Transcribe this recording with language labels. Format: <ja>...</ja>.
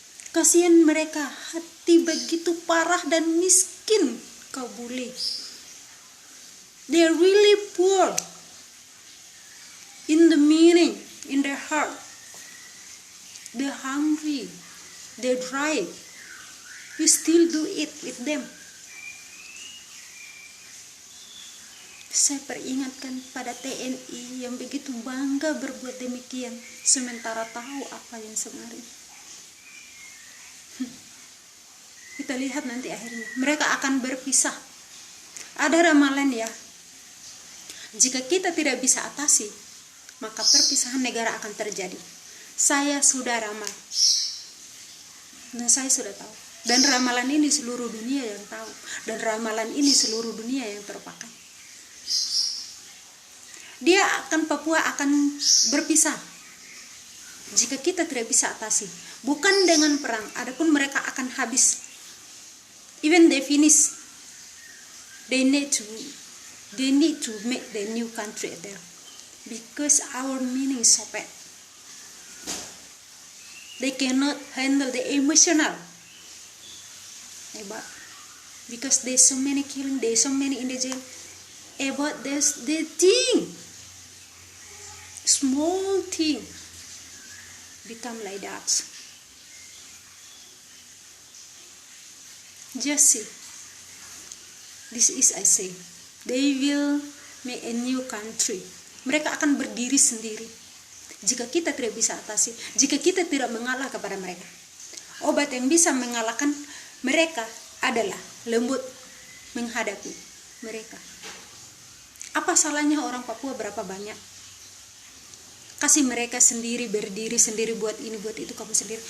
<id>Kasihan mereka, hati begitu parah dan miskin kau bully.</id> <en>They're really poor in the meaning, in their heart. They're hungry, they're dry. You still do it with them.</en> <id>Saya peringatkan pada TNI yang begitu bangga berbuat demikian, sementara tahu apa yang sebenarnya. Kita lihat nanti akhirnya mereka akan berpisah. Ada ramalan ya, jika kita tidak bisa atasi, maka perpisahan negara akan terjadi. Saya sudah ramal, dan saya sudah tahu. Dan ramalan ini seluruh dunia yang tahu, dan ramalan ini seluruh dunia yang terpakai. Papua akan berpisah jika kita tidak bisa atasi. Bukan dengan perang, adapun mereka akan habis.</id> <en>Even they finish they need to make the new country there, because our meaning is so bad. They cannot handle the emotional, but because there's so many killing, there's so many in the jail, about this the thing, small thing become like that. Just see, this is I say, they will make a new country.</en> <id>Mereka akan berdiri sendiri jika kita tidak bisa atasi, jika kita tidak mengalah kepada mereka. Obat yang bisa mengalahkan mereka adalah lembut menghadapi mereka. Apa salahnya orang Papua berapa banyak? Kasih mereka sendiri, berdiri sendiri, buat ini, buat itu, kamu sendiri.</id>